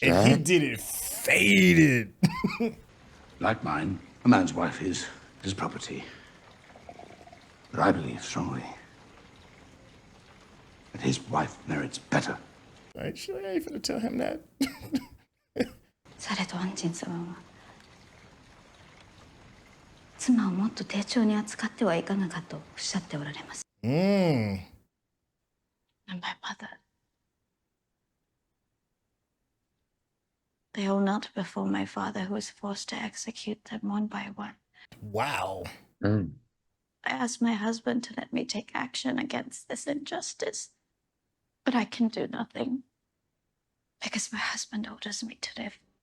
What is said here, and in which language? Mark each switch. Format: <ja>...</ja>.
<en>and he dog. did it faded. Like mine, a man's wife is his property. But I believe strongly that his wife merits better. Right? She ain't finna tell him that.</en> <ja>されど安仁様は妻をもっと丁重に扱ってはいかがかとおっしゃっておられます。</ja> <en>And my mother, they all knelt before my father, who was forced to execute them one by one. Wow. Oh. I asked my husband to let me take action against this injustice, but I can do nothing because my husband orders me to live.</en>